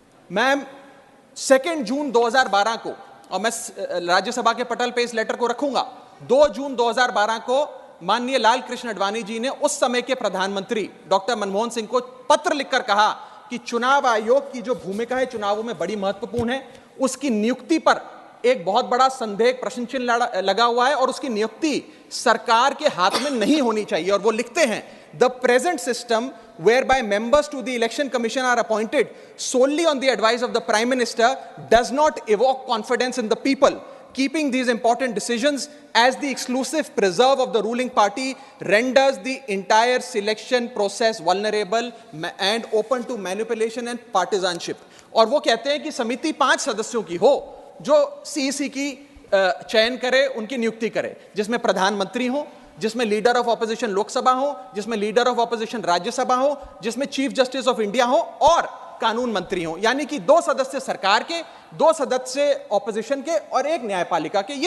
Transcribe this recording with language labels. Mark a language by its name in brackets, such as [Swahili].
[Hindi] Ma'am 2 जून 2012 को, और मैं राज्यसभा के पटल पे इस लेटर को रखूंगा, 2 जून 2012 को माननीय लालकृष्ण आडवाणी जी ने उस समय के प्रधानमंत्री डॉक्टर मनमोहन सिंह को पत्र लिखकर कहा कि चुनाव आयोग की जो भूमिका है चुनावों में बड़ी महत्वपूर्ण है, उसकी नियुक्ति पर एक बहुत बड़ा संदेह, प्रश्न चिन्ह लगा हुआ है और उसकी नियुक्ति सरकार के हाथ में नहीं होनी चाहिए। और वो लिखते हैं [English] the present system whereby members to the election commission are appointed solely on the advice of the prime minister does not evoke confidence in the people, keeping these important decisions as the exclusive preserve of the ruling party renders the entire selection process vulnerable and open to manipulation and partisanship. [Hindi] और वो कहते हैं कि समिति 5 सदस्यों की हो जो सीईसी की चयन करे, उनकी नियुक्ति करे, जिसमें प्रधानमंत्री हो, जिसमें लीडर ऑफ ऑपोजिशन लोकसभा हो, जिसमें लीडर ऑफ ऑपोजिशन राज्यसभा हो, जिसमें चीफ जस्टिस ऑफ इंडिया हो और कानून मंत्री हो, यानी कि 2 सदस्य सरकार के, 2 सदस्य ऑपोजिशन के और 1 न्यायपालिका के।